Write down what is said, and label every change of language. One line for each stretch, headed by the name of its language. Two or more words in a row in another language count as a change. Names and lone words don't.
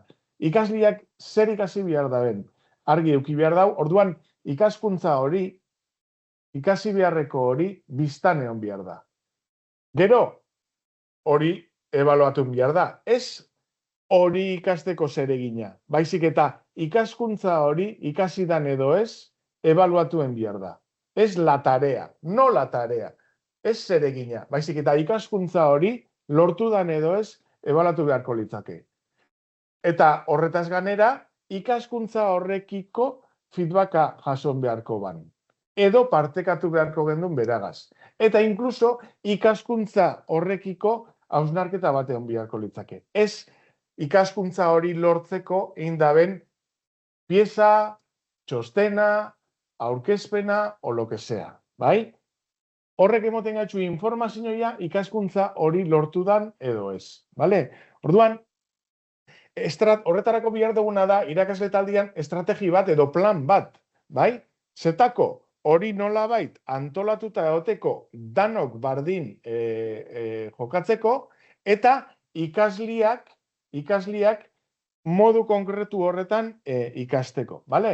Basque: Ikasliak zer ikasi behar daben, argi euki behar dau, orduan ikaskuntza hori, ikasi beharreko hori, biztan egon behar da. Gero, hori ebaluatu behar da. Ez hori ikasteko zeregina, baizik eta ikaskuntza hori ikasi dan edo ez, ebaluatuen behar da.
Spanish: Ez la tarea, no la tarea,
Basque: ez zeregina, baizik eta ikaskuntza hori lortu dan edo ez, ebaluatu beharko litzake. Eta horretaz ganera, ikaskuntza horrekiko feedbacka jason beharko ban. Edo partekatu beharko gendun beragaz. Eta inkluso ikaskuntza horrekiko hausnarketa batean beharko litzake. Ez ikaskuntza hori lortzeko indaben pieza, txostena, aurkezpena,
Spanish: o lo que sea,
Basque: bai? Horrek emoten gaitxu informazioa ikaskuntza hori lortu dan edo ez, bale? Orduan, horretarako bihar duguna da, irakasle taldean estrategi bat edo plan bat, bai? Zetako, hori nolabait antolatuta egoteko danok bardin jokatzeko, eta ikasliak modu konkretu horretan ikasteko, bale?